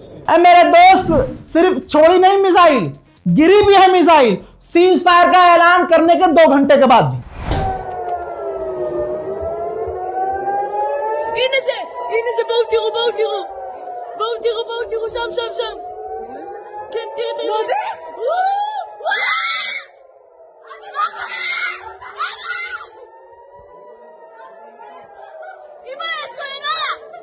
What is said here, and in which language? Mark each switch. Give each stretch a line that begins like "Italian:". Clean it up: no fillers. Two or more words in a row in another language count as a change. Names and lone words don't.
Hindi: मेरे दोस्त, सिर्फ छोड़ी नहीं मिसाइल, गिरी भी है मिसाइल
English: cease fire
Hindi: का ऐलान करने के 2 घंटे के बाद भी।
Hebrew: הנה זה, בואו תראו, שם. כן, תראה. אמא, יש פה למעלה!